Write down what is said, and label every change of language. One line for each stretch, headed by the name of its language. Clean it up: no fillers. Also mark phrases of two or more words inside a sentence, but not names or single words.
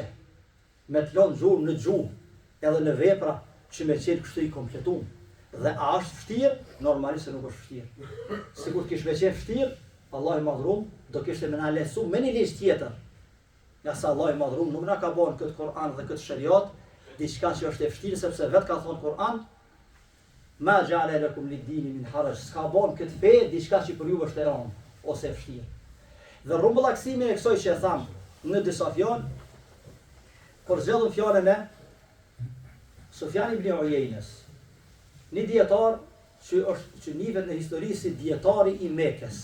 Albanian: Me të lënë gjurmë në gjuhë, edhe në vepra që me qenë kështu i kompletuar. Dhe a është vështirë? Normalisht se nuk është vështirë. Sikur kish me qenë vështirë, Allah i madhruar do kishte më na lehtësu me një ligj tjetër. Ja sa Allah i madhruar nuk na ka bën këtë Kur'an dhe këtë shariat diçka që është e vështirë, sepse vetë ka thonë Kur'an,
Arabic: ما جعل لكم للدين من حرج,
Albanian: s'ka bën këtë fe diçka që për ju është e rëndë ose e vështirë. Dhe rrumbullaksimin e kësaj që e tham në disa fjalë, por zgjedhëm fjalën e Sufjan ibn Uyainës, një dietar që nivet në histori si dietari i Mekës.